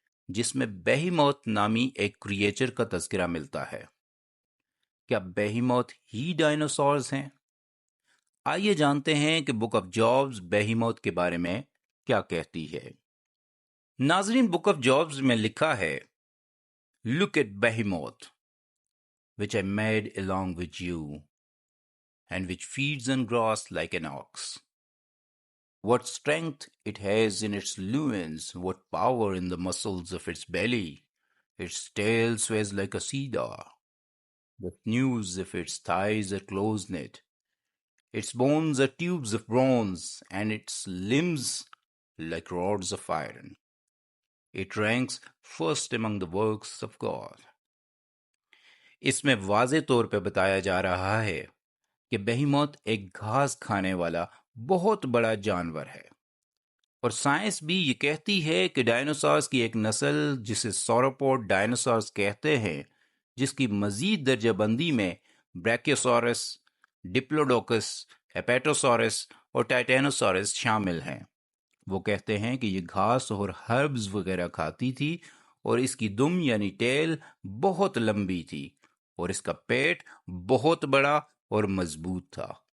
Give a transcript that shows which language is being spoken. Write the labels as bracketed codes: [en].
[ur] جس میں بیہیموت نامی ایک کریچر کا تذکرہ ملتا ہے۔ کیا بیہیموت ہی ڈائنوسورز ہیں؟ آئیے جانتے ہیں کہ بک آف جابز بیہیموت کے بارے میں کیا کہتی ہے۔ ناظرین، بک آف جابز میں لکھا ہے، [en] Look at behemoth, which I made along with you, and which feeds on grass like an ox. What strength it has in its loins, what power in the muscles of its belly. Its tail sways like a cedar. The sinews of its thighs are close-knit. Its bones are tubes of bronze, and its limbs like rods of iron. It ranks first among the works of God. [ur] اس میں واضح طور پہ بتایا جا رہا ہے کہ بیہیموت ایک گھاس کھانے والا بہت بڑا جانور ہے، اور سائنس بھی یہ کہتی ہے کہ ڈائنوسارز کی ایک نسل جسے سوروپوڈ ڈائنوسارز کہتے ہیں، جس کی مزید درجہ بندی میں بریکیوسورس، ڈپلوڈوکس، ہیپیٹوسورس اور ٹائٹینوسورس شامل ہیں۔ وہ کہتے ہیں کہ یہ گھاس اور ہربز وغیرہ کھاتی تھی، اور اس کی دم یعنی ٹیل بہت لمبی تھی، اور اس کا پیٹ بہت بڑا اور مضبوط تھا۔